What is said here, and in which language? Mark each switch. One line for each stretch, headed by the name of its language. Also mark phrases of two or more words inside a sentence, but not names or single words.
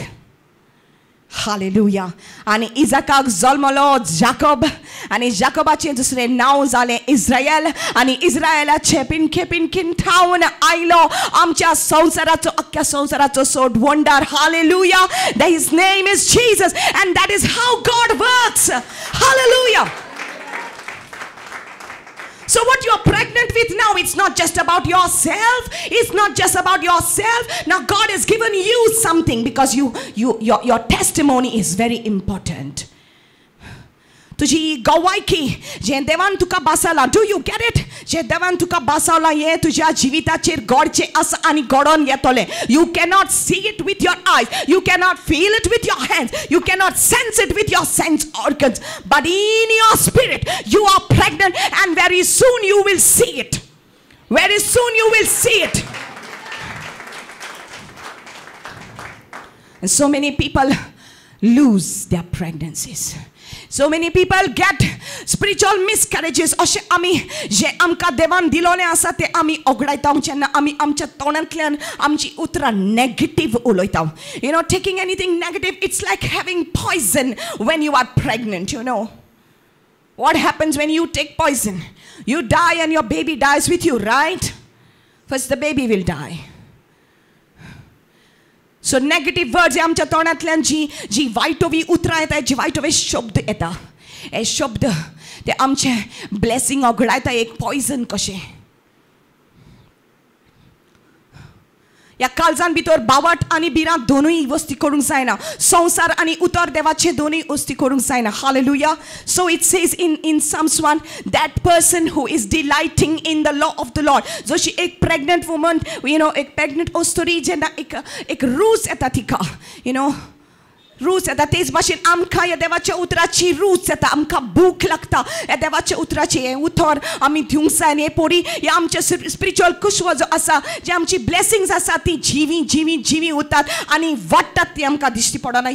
English: Hallelujah.
Konkani: आनी इजाकाक जल्मलो जाकोब आनी जाकोबाचें दुसरें नांव जालें इस्रायल आनी इस्रायलाचे पिनकेन ठावन आयलो आमच्या संवसाराचो, अख्ख्या संवसाराचो सोडवंदार.
English: Hallelujah. His name is Jesus and that is how God works. Hallelujah. So what you are pregnant with now, it's not just about yourself. It's not just about yourself. Now God has given you something because your testimony is very important.
Konkani: तुझी गवायकी जे देवान तुका बसवला,
English: Do you get it?
Konkani: जे देवान तुका बसवला हे तुझ्या जिविताचेर घडचे आसा आनी घडोन येतले.
English: You cannot see it with your eyes, you cannot feel it with your hands, you cannot sense it with your sense organs, but in your spirit you are pregnant and very soon you will see it. Very soon you will see it. And so many people lose their pregnancies. So many people get spiritual miscarriages.
Konkani: अशें आमी जे आमकां देवान दिलोलें आसा तें आमी ओगडायता जेन्ना आमी आमच्या तोंडांतल्यान आमची उतरां नेगेटिव्ह उलयता.
English: You know, taking anything negative, it's like having poison when you are pregnant, you know. What happens when you take poison? You die and your baby dies with you, right? First the baby will die. So negative words
Konkani: आमच्या तोंडांतल्यान जी वायटोवी उतरां येता, जी वायटोवे शब्द येता, हे शब्द ते आमचे ब्लेसिंग ओगडायता एक पॉयझन कशें. ह्या काळजान भितर बावट आनी बिरां दोनूय वस्ती करूंक जायना. संसार आनी उतर देवाचे दोनूय वस्ती करूंक जायना.
English: Hallelujah. So it says in Psalms 1, that person who is delighting in the law of the Lord.
Konkani: जशी एक
English: pregnant woman, you know,
Konkani: एक pregnant असतरी जेन्ना एक रूच येता तिका,
English: you know,
Konkani: रूच येता तेच भाशेन आमकां ह्या देवाच्या उतराची रूच येता, आमकां भूक लागता ह्या देवाच्या उतराची. हें उतर आमी दिवंक जाय आनी हे पोरी हे आमचे स्पिरिच्युअल कुशवो जो आसा, जे आमची ब्लेसिंग्स आसा ती जिवी उरतात आनी वाडटात ती आमकां दिश्टी पडना.